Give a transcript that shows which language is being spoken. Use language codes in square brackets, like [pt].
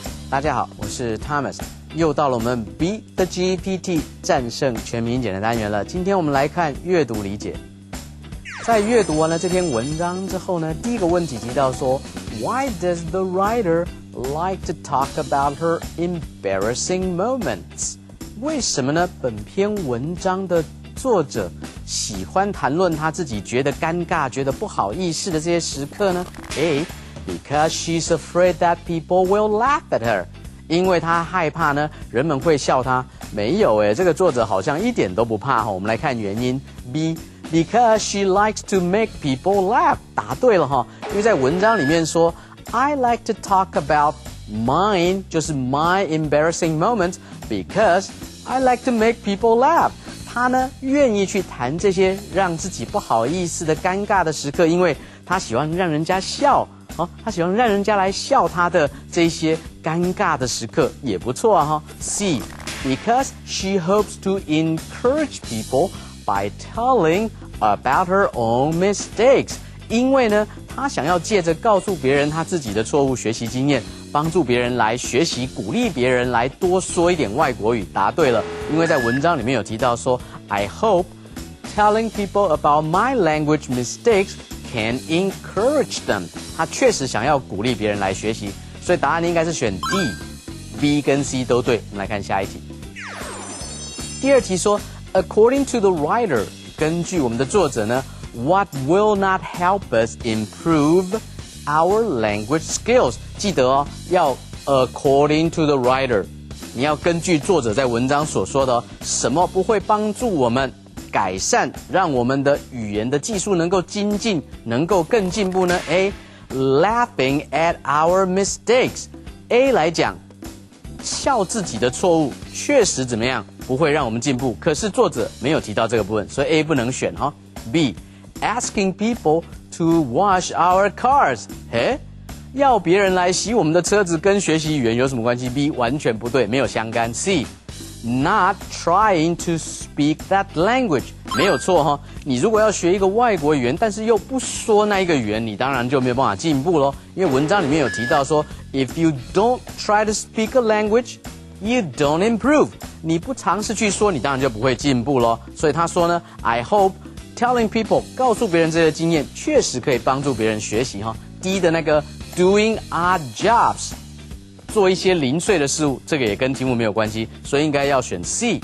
[zh] 大家好，我是 Thomas， 又到了我们 Beat the GPT 战胜全民英检的单元了。今天我们来看阅读理解。在阅读完了这篇文章之后呢，第一个问题提到说 ， [en] Why does the writer like to talk about her embarrassing moments？ [zh] 为什么呢？本篇文章的作者喜欢谈论他自己觉得尴尬、觉得不好意思的这些时刻呢？ [en] A.Because she's afraid that people will laugh at her. [zh] 因为她害怕呢，人们会笑她。没有这个作者好像一点都不怕哈。我们来看原因。 [en] B.Because she likes to make people laugh. [zh] 答对了哈，因为在文章里面说 [en] I like to talk about mine， [zh] 就是 [en] my embarrassing moments because I like to make people laugh. [zh] 他呢愿意去谈这些让自己不好意思的尴尬的时刻，因为他喜欢让人家笑。他喜欢让人家来笑他的这些尴尬的时刻，也不错啊哈。 [en] C. Because she hopes to encourage people by telling about her own mistakes. [zh] 因为呢，她想要借着告诉别人她自己的错误学习经验，帮助别人来学习，鼓励别人来多说一点外国语。答对了，因为在文章里面有提到说 [en] I hope telling people about my language mistakes can encourage them. [zh] 他确实想要鼓励别人来学习，所以答案应该是选 D。B 跟 C 都对。我们来看下一题。第二题说 [en] ，According to the writer， [zh] 根据我们的作者呢 [en] ，What will not help us improve our language skills？ [zh] 记得哦，要 [en] according to the writer， [zh] 你要根据作者在文章所说的哦，什么不会帮助我们改善，让我们的语言的技术能够精进，能够更进步呢 ？ [en] A.Laughing at our mistakes. [zh] A 来讲，笑自己的错误确实怎么样不会让我们进步，可是作者没有提到这个部分，所以 A 不能选哈。 [en] B.Asking people to wash our cars. [zh] 要别人来洗我们的车子跟学习语言有什么关系 ？B 完全不对，没有相干。 [en] C.Not trying to speak that language. [zh] 没有错哈，你如果要学一个外国语言，但是又不说那一个语言，你当然就没有办法进步咯。因为文章里面有提到说 [en] ，If you don't try to speak a language, you don't improve. [zh] 你不尝试去说，你当然就不会进步咯。所以他说呢 ， [en] I hope telling people [zh] 告诉别人这些经验，确实可以帮助别人学习哈。 D 的那个 [en] doing odd jobs。 [zh] 做一些零碎的事物，这个也跟题目没有关系，所以应该要选 C。